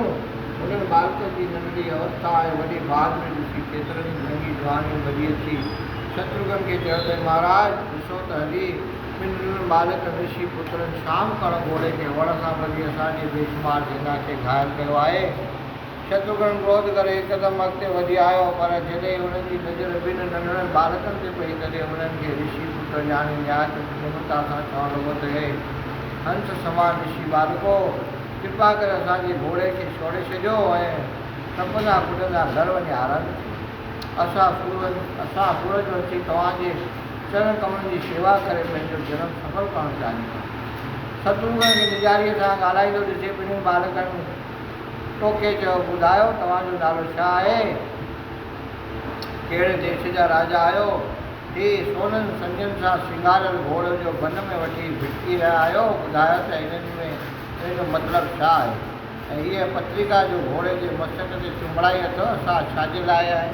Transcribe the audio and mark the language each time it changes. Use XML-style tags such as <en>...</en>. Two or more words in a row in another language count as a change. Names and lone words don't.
<sd>उन्हनि बालकनि जी नंढड़ी अवस्था ऐं वॾी बहादुरी ॾिसी केतिरनि ई महांगी जवानियूं भॼी अची शत्रुघ्न खे चयो त महाराज ॾिसो त हली ॿिनि बालक ऋषि पुत्रनि शाम कण घोड़े खे वण सां ॿधी असांजी बेशुमार सेना खे घायल कयो आहे। शत्रुघ्न क्रोध करे हिकदमि अॻिते वधी आयो, पर जॾहिं हुननि जी नज़र ॿिनि नंढड़नि बालकनि ते पई तॾहिं हुननि खे ऋषि पुत्र ॼाणे न्याय निमरता सां चवणु लॻो त हे हंस समान ऋषि बालको, कृपा करे असांजे घोड़े खे छोड़े छॾियो ऐं टपंदा कुॾंदा घर वञी आराम असां सूरज अची तव्हांजे चरण कमलनि जी शेवा करे पंहिंजो जनम सफल करणु चाहियूं। शत्रुघ्न खे निजारीअ सां ॻाल्हाईंदो ॾिसी ॿिन्हिनि बालकनि टोके चयो ॿुधायो तव्हांजो नालो छा आहे, कहिड़े देश जा राजा आहियो, ही सोननि संजनि सां सिंगारियल घोड़े जो बन में वठी भिटकी रहिया आहियो, ॿुधायो त हिन जो मतिलबु छा आहे ऐं हीअ पत्रिका जो घोड़े जे मस्तक ते चुंबड़ाई अथव असां छाजे लाइ आहे।</sd>